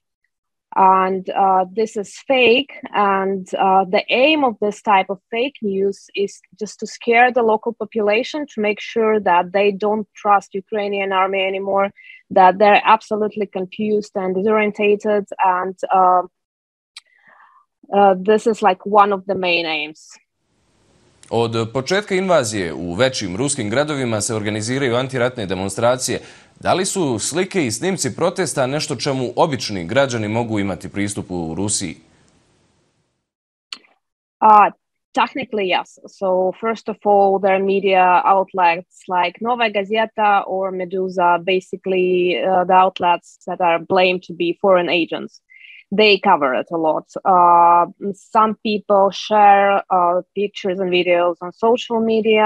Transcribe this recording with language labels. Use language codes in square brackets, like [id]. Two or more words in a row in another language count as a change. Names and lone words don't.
[en] And this is fake, and the aim of this type of fake news is just to scare the local population, to make sure that they don't trust Ukrainian army anymore, that they're absolutely confused and disorientated, and this is like one of the main aims. [bs] Od početka invazije u većim ruskim gradovima se organiziraju antiratne demonstracije. Da li su slike i snimci protesta nešto čemu obični građani mogu imati pristup u Rusiji? [en] Technically, yes. So first of all, there are media outlets like Novaya Gazeta or Meduza, basically the outlets that are blamed to be foreign agents. They cover it a lot. Some people share pictures and videos on social media.